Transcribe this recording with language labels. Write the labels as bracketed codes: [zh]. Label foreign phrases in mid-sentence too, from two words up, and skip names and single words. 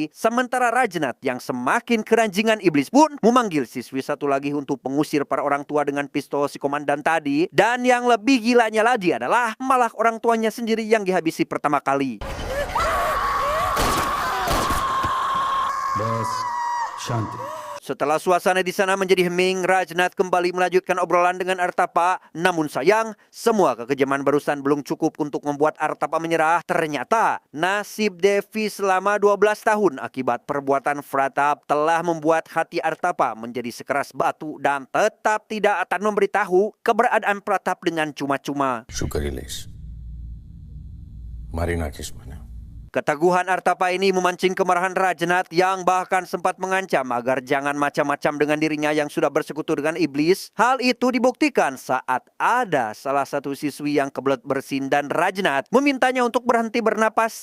[id] Sementara Rajnath yang semakin keranjingan iblis pun memanggil siswi satu lagi untuk mengusir para orang tua dengan pistol si komandan tadi. Dan yang lebih gilanya lagi adalah malah orang tuanya sendiri yang dihabisi pertama kali. [gu] બસ શાંતિ. [id] Setelah suasana di sana menjadi hening, Rajnath kembali melanjutkan obrolan dengan Artapa. Namun sayang, semua kekejaman barusan belum cukup untuk membuat Artapa menyerah. Ternyata, nasib Devi selama 12 tahun akibat perbuatan Pratap telah membuat hati Artapa menjadi sekeras batu dan tetap tidak akan memberitahu keberadaan Pratap dengan cuma-cuma. [gu] શું કરી લઈશ? મારી નાખીશ મને. [id] Keteguhan Artapa ini memancing kemarahan Rajnath yang bahkan sempat mengancam agar jangan macam-macam dengan dirinya yang sudah bersekutu dengan iblis. Hal itu dibuktikan saat ada salah satu siswi yang kebelet bersin dan Rajnath memintanya untuk berhenti bernapas.